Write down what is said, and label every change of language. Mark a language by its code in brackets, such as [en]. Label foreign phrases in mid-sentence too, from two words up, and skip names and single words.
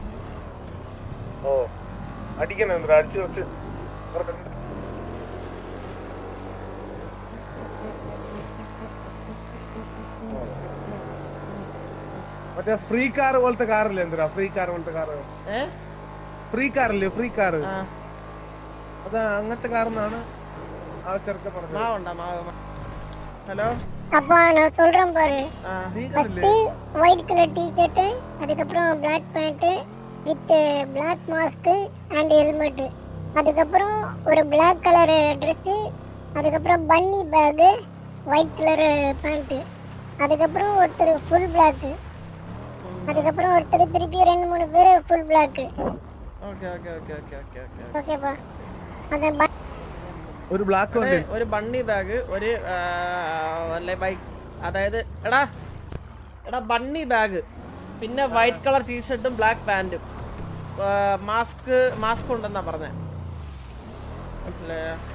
[ml] ഓ അടിക്കണം എന്താ അടിച്ചു വെച്ച് മറ്റേ [en] free car [ml] പോലത്തെ കാറില്ലേ? എന്തിനാ [en] free car [ml] പോലത്തെ കാറ്? ഫ്രീ കാറില്ലേ? [en] free car [ml] അത് അങ്ങനത്തെ കാറെന്നാണ് ആ ചെറുക്ക പറഞ്ഞത്. ഹലോ [ta] அப்பா நான் சொல்றேன் பாரு. [en] first white colour T-shirt, [ta] அதுக்கு அப்புறம் [en] Black pant with Black mask and helmet, [ta] அதுக்கு அப்புறம் ஒரு [en] Black colour Dress, [ta] அதுக்கு அப்புறம் [en] bunny bag, white colour pant, [ta] அதுக்கு அப்புறம் ஒருத்தர் [en] full Black, [ta] அதுக்கு அப்புறம் ஒருத்தர் திருப்பி 2-3 பேர் [en] full Black. okay okay okay okay okay okay [ta] ஓகேப்பா. அந்த [ml] ഒരു ബ്ലാക്ക് വണ്ടി, ഒരു [en] bunny bag, [ml] ഒരു ബൈക്ക്, അതായത് എടാ [en] bunny bag, [ml] പിന്നെ [en] white colour [ml] ടീഷർട്ടും ബ്ലാക്ക് പാന്റും, മാസ്ക് ഉണ്ടെന്നാ പറഞ്ഞേ. മനസ്സിലായോ?